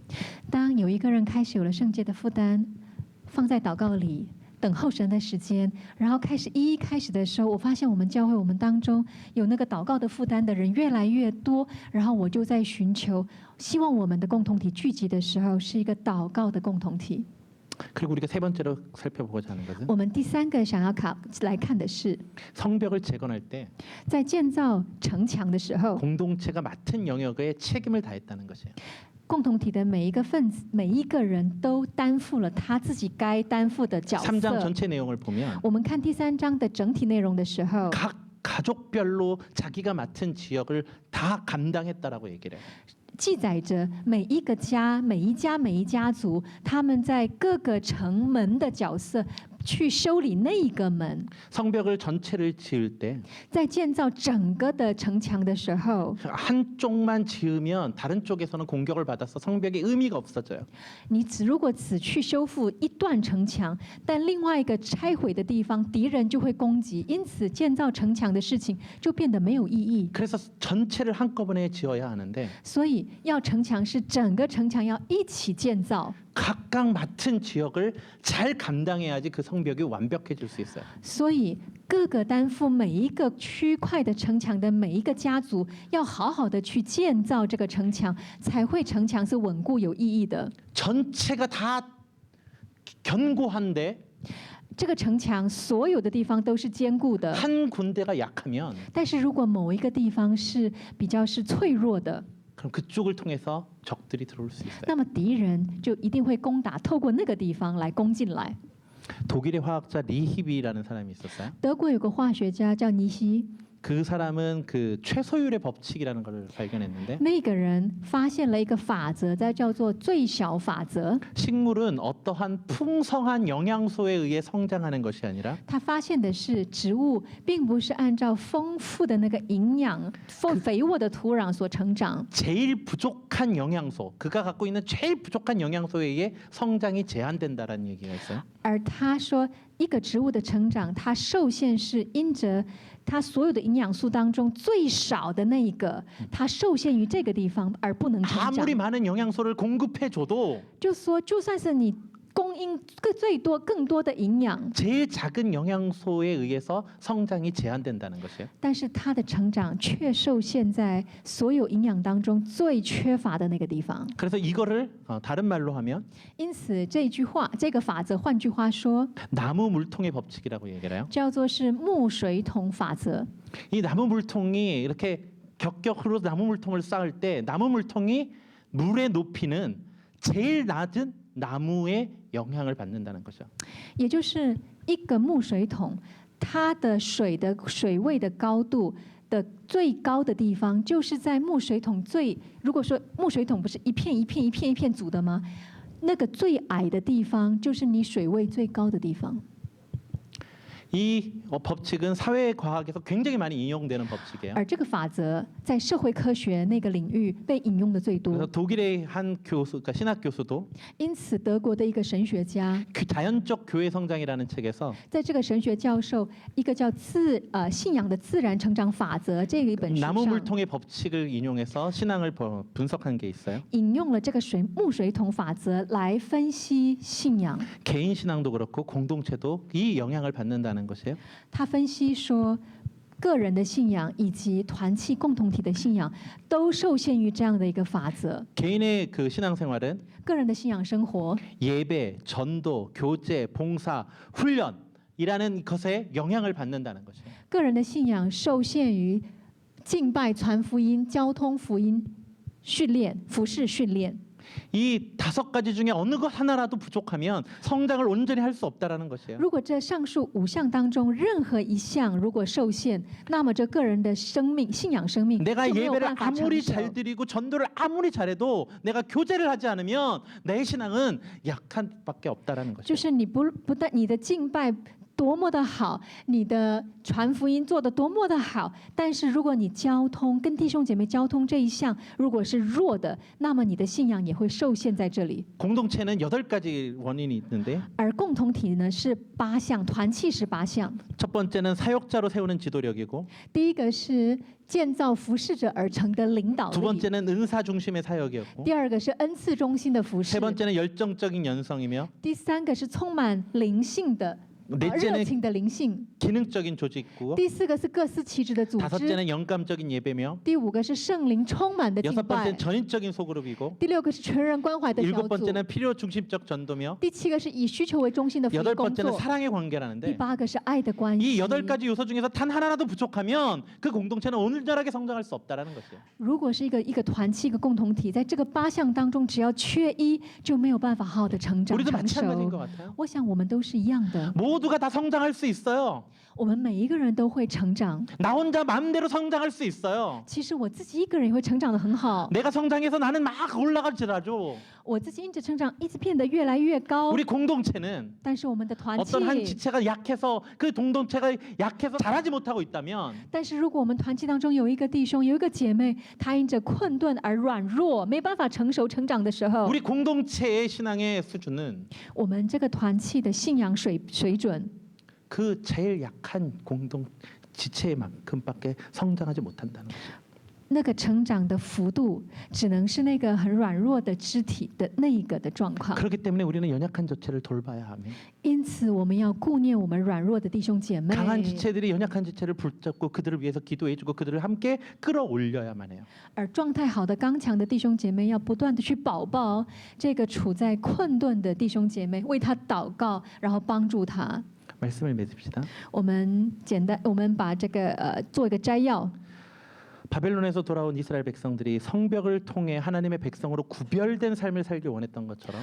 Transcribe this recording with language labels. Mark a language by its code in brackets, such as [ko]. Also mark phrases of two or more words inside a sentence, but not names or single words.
[zh] 当有一个人开始有了圣洁的负担，放在祷告里。等候神的时间，然后开始的时候，我发现我们教会我们当中有那个祷告的负担的人越来越多，然后我就在寻求，希望我们的共同体聚集的时候是一个祷告的共同体。 [ko] 그리고 우리가 세 번째로 살펴보고자 하는 것은 [zh] 我们第3个想要来看的是， [ko] 성벽을 재건할 때 [zh] 在建造城墙的时候， [ko] 공동체가 맡은 영역에 책임을 다했다는 것이에요. [zh] 共同体的每一个分子、每一个人都担负了他自己该担负的角 [ko] 3장 [zh] 色。 [ko] 전체 내용을 보면 [zh] 我们看第3章的整体内容的时候， [ko] 각 가족별로 자기가 맡은 지역을 다 감당했다라고 얘기를 해요. [zh] 记载着每一个家、每一家族，他们在各个城门的角色去修理那一个门。 [ko] 성벽을 전체를 지을 때 [zh] 在建造整个的城墙的时候， [ko] 한쪽만 지으면 다른 쪽에서는 공격을 받아서 성벽의 의미가 없어져요. [zh] 你如果只去修复一段城墙，但另外一个拆毁的地方，敌人就会攻击，因此建造城墙的事情就变得没有意义。 [ko] 그래서 전체를 한꺼번에 지어야 하는데 [zh] 所以要城墙是整个城墙要一起建造。 [ko] 각각 맡은 지역을 잘 감당해야지 그 성벽이 완벽해질 수 있어요. [zh] 所以各个担负每一个区块的城墙的每一个家族，要好好的去建造这个城墙，才会城墙是稳固有意义的。 [ko] 전체가 다 견고한데 [zh] 这个城墙所有的地方都是坚固的， [ko] 한 군데가 약하면 [zh] 但是如果某一个地方是比较是脆弱的， [ko] 그럼 그쪽을 통해서 적들이 들어올 수 있어요. [zh] 那么敌人就一定会攻打，透过那个地方来攻进来。 [ko] 독일의 화학자 리히비라는 사람이 있었어요. [zh] 德国有个化学家叫尼希， [ko] 그 사람은 그 최소율의 법칙이라는 걸 발견했는데 [zh] 那个人发现了一个法则，叫做最小法则。 [ko] 식물은 어떠한 풍성한 영양소에 의해 성장하는 것이 아니라 [zh] 他发现的是，植物并不是按照丰富的那个营养、肥沃的土壤所成长， [ko] 제일 부족한 영양소, 그가 갖고 있는 제일 부족한 영양소에 의해 성장이 제한된다라는 얘기가 있어요. [zh] 而他说，一个植物的成长，它受限是因着它所有的营养素当中最少的那一个，它受限于这个地方而不能成长。 [ko] 아무리 많은 영양소를 공급해줘도 [zh] 就说，就算是你供应更多的营养， [ko] 제일 작은 영양소에 의해서 성장이 제한된다는 것이에요. [zh] 但是它的成长却受限在所有营养当中最缺乏的那个地方。 [ko] 그래서 이거를 다른 말로 하면 [zh] 因此，这句话，这个法则，换句话说， [ko] 나무 물통의 법칙이라고 얘기를 해요. [zh] 叫做是木水桶法则。 [ko] 이 나무 물통이 이렇게 격격으로 나무 물통을 쌓을 때 나무 물통이 물의 높이는 제일 낮은 나무의 영향을 받는다는 거죠. [zh] 也就是一个木水桶，它的水位的高度的最高的地方，就是在木水桶如果说木水桶不是一片一片一片一片组的吗？那个最矮的地方，就是你水位最高的地方。 [ko] 이 법칙은 사회과학에서 굉장히 많이 인용되는 법칙이에요. [zh] 而这个法则在社会科学那个领域被引用的最 [ko] 그래서 [zh] 多。 [ko] 독일의 한 교수, 그러니까 신학 교수도 [zh] 因此，德国的一个神学家 [ko] 자연적 교회 성장이라는 책에서 [zh] 在这个神学教授一个叫信仰的自然成长法则这一本书 [ko] 나무 [zh] 上， [ko] 물통의 법칙을 인용해서 신앙을 분석한 게 있어요. [zh] 引用了这个木水桶法则来分析信仰。 [ko] 개인 신앙도 그렇고 공동체도 이 영향을 받는다는 것이에요. [zh] 他分析说，个人的信仰以及团契共同体的信仰都受限于这样的一个法则。 [ko] 개인의 그 신앙생활은 [zh] 个人的信仰生活， [ko] 예배, 전도, 교제, 봉사, 훈련이라는 것에 영향을 받는다는 것이에요. [zh] 个人的信仰受限于敬拜、传福音、交通福音、训练、服饰训练。 [ko] 이 5가지 중에 어느 것 하나라도 부족하면 성장을 온전히 할 수 없다라는 것이에요. [zh] 如果这上述5项当中任何一项如果受限，那么这个人的信仰生命 [ko] 내가 [zh] 就没有 [ko] 예배를 [zh] 办法成 [ko] 아무리 [zh] 熟。 [ko] 잘 드리고 전도를 아무리 잘해도 내가 교제를 하지 않으면 내 신앙은 약한 밖에 없다라는 [zh] 就 [ko] 것이에요. [zh] 是你不但你的敬拜多么的好，你的传福音做得多么的好，但是如果你交通跟弟兄姐妹交通这一项如果是弱的，那么你的信仰也会受限在这里。 [ko] 공동체는 8가지 원인이 있는데 [zh] 而共同体呢是8项，团契是8项。 [ko] 첫 번째는 사역자로 세우는 지도력이고 [zh] 第一个是建造服侍者而成的领导 [ko] 두 [zh] 力， [ko] 번째는 은사 중심의 사역이었고 [zh] 第二个是恩赐中心的服 [ko] 세 [zh] 侍， [ko] 번째는 열정적인 연성이며 [zh] 第三个是充满灵性的、热 [ko] 넷째는 [zh] 情的灵性， [ko] 기능적인 조직구 [zh] 第四个是各司其职的组织， [ko] 다섯째는 영감적인 예배며 [zh] 第五个是圣灵充满的敬 [ko] 여섯 [zh] 拜 [ko] 번째는 ， 전인적인 소그룹이고 [zh] 第六个是全人关怀的小 [ko] 일곱 [zh] 组， [ko] 번째는 필요 중심적 전도며 [zh] 第七个是以需求为中心的福 [ko] 여덟 [zh] 音工 [ko] 번째는 [zh] 作， [ko] 사랑의 [zh] 第 [ko] 관계라는데 [zh] 八个是爱的关 [ko] 이 [zh] 系。 [ko] 8가지 요소 중에서 단 하나라도 부족하면 그 공동체는 온전하게 성장할 수 없다라는 것이에요. [zh] 如果是一个团契、一个共同体，在这个8项当中，只要缺一，就没有办法好好的成长 [ko] 우리도 [zh] 成 [ko] 마찬가지인 것 [zh] 熟。 [ko] 같아요. [zh] 我想我们都是一样的， [ko] 모두가 다 성장할 수 있어요. [zh] 我们每一个人都会成长。 [ko] 나 혼자 마음대로 성장할 수 있어요. [zh] 其实我自己一个人也会成长得很好， [ko] 내가 성장해서 나는 막 올라갈지라도 [zh] 我自己因着成长一直变得越来越高。 [ko] 우리 공동체는 [zh] 但是我们的团契 [ko] 어떤 한 지체가 약해서 그 공동체가 약해서 잘하지 못하고 있다면 [zh] 但是如果我们团契当中有一个弟兄、有一个姐妹，他因着困顿而软弱，没办法成熟成长的时候， [ko] 우리 공동체의 신앙의 수준은 [zh] 我们这个团契的信仰水准， [ko] 그 제일 약한 공동 지체만큼밖에 성장하지 못한다는 거죠. [zh] 那个成长的幅度，只能是那个很软弱的肢体的那一个的状况。 [ko] 그렇기 때문에 우리는 연약한 지체를 돌봐야 하며 [zh] 因此，我们要顾念我们软弱的弟兄姐妹。 [ko] 강한 지체들이 연약한 지체를 붙잡고 그들을 위해서 기도해주고 그들을 함께 끌어올려야만 해요. [zh] 而状态好的、刚强的弟兄姐妹，要不断的去保抱这个处在困顿的弟兄姐妹，为他祷告，然后帮助他。 [ko] 말씀을 맺읍시다. [zh] 我们把这个做一个摘要。 [ko] 바벨론에서 돌아온 이스라엘 백성들이 성벽을 통해 하나님의 백성으로 구별된 삶을 살길 원했던 것처럼